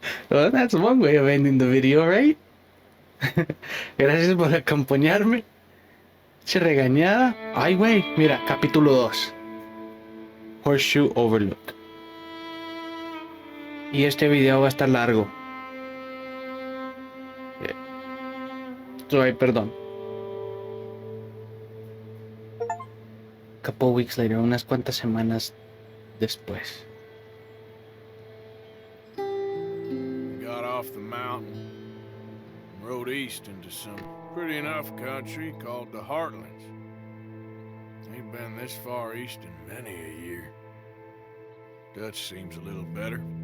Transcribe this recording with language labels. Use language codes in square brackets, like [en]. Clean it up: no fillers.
[en] Well, that's one way of ending the video, right? [es] Gracias por acompañarme. Che regañada. Ay, güey, mira, capítulo 2. Horseshoe Overlook. Y este video va a estar largo. Ay, perdón. [en] Couple weeks later, [es] unas cuantas semanas después. [en] Got off the mountain, rode east into some pretty enough country called the Heartlands. Ain't been this far east in many a year. Dutch seems a little better.